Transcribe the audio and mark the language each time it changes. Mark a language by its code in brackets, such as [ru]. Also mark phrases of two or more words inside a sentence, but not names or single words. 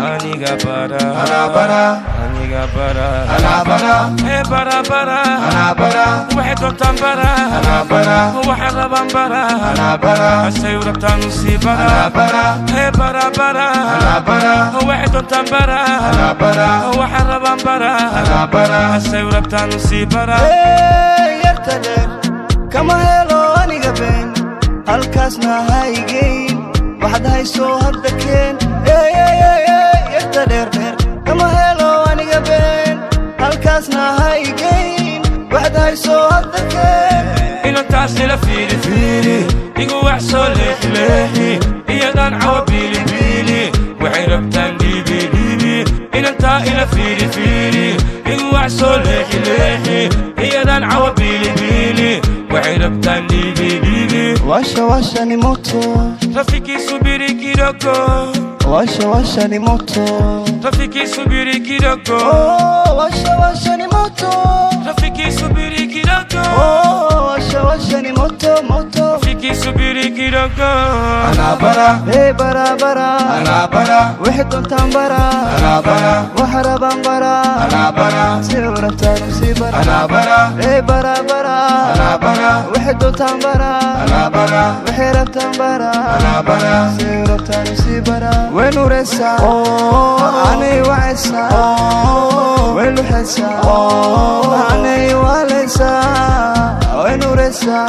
[so] Aniga bara. Anaa bara. Aniga bara. Anaa bara. Ee, bara, bara. Anaa bara. Waxay doontaan bara. Anaa bara. Waxay rabaan bara. Anaa bara. Hasay u rabtaan u sii bara. Anaa bara. Ee, bara, bara. Anaa bara. Waxay doontaan bara. Anaa bara. Waxay rabaan bara. Anaa bara. Hasay u rabtaan u sii bara. Ee, yarta dheer. Kama helo aniga been, halkaasna ha igeyn. Waxaad hayso hadda keen. Ey, ey, ey, ey, yarta dheer dheer. Kama helo aniga been, halkaasna ha igeyn. Waxaad hayso hadda keen. Inantaas ila fiiri, fiiri. Igu wax soo leexi, leexi. Iyadan cawa biili, biili. Waxay rabtaan dhiibi, dhiibi. Inantaa ila fiiri, fiiri, in wax soo leexi, leexi, iyadan cawa biili, biili, waxay rabtaan dhiibi, dhiibi. [sw] Washa, washa ni moto. Rafiki, subiri kidogo. Washa, washa ni moto. Rafiki, subiri kidogo. Oh, washa, washa ni moto. Rafiki, subiri kidogo. Oh, washa, washa ni moto, moto. Rafiki, subiri kidogo. [so] Anabara. Hey, bara, bara. Anabara. Wixii doontaan bara. Anabara. Waxa rabaan bara. Anabara. Si ula taagan si bara. Anabara. Hey, bara, bara. Anabara. Wixii doontaan bara. Anabara. Wixii rabtaan bara. Bara, bara. Sii rabtaan si bara. Way nuuraysaa. Oh. Anay wacaysaa. Oh. Way luxaysaa. Oh. Anay waalaysaa. Way nuuraysaa.